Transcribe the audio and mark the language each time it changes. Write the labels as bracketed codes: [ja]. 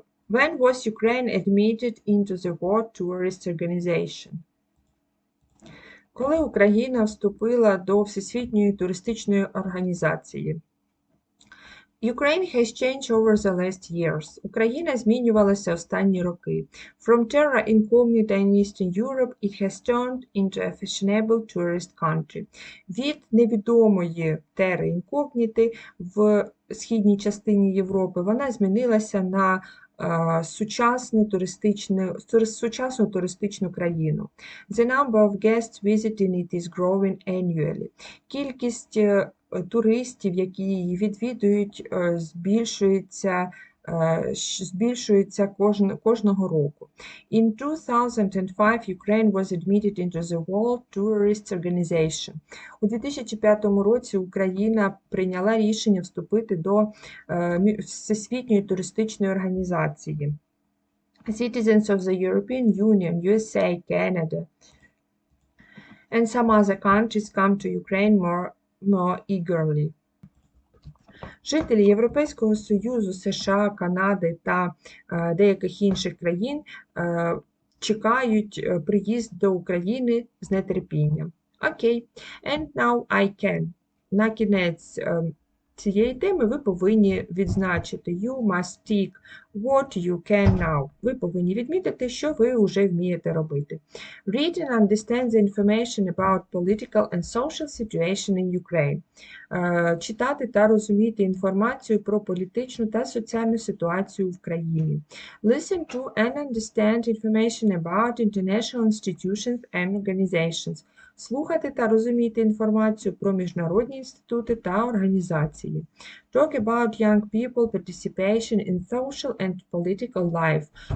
[en] When was Ukraine admitted into the World Tourist Organization? [uk] Коли Україна вступила до Всесвітньої туристичної організації? [en] Ukraine has changed over the last years. [uk] Україна змінювалася останні роки. [en] From terra incognita in Eastern Europe, it has turned into a fashionable tourist country. [uk] Від невідомої тери інкогніти в східній частині Європи вона змінилася на сучасну туристичну країну. [en] The number of guests visiting it is growing annually. [uk] Кількість туристів, які її відвідують, збільшується кожного року. [en] In 2005, Ukraine was admitted into the World Tourist Organization. [uk] У 2005 році Україна прийняла рішення вступити до Всесвітньої туристичної організації. [en] Citizens of the European Union, USA, Canada, and some other countries come to Ukraine more eagerly. [uk] Жителі Європейського Союзу, США, Канади та деяких інших країн чекають приїзд до України з нетерпінням. [en] Окей. And now I can. [uk] На кінець цієї теми ви повинні відзначити [en] you must tick what you can now. [uk] Ви повинні відмітити, що ви вже вмієте робити. [en] Read and understand the information about political and social situation in Ukraine. [uk] Читати та розуміти інформацію про політичну та соціальну ситуацію в країні. [en] Listen to and understand information about international institutions and organizations. [uk] Слухати та розуміти інформацію про міжнародні інститути та організації. [en] Talk about young people participation in social and political life.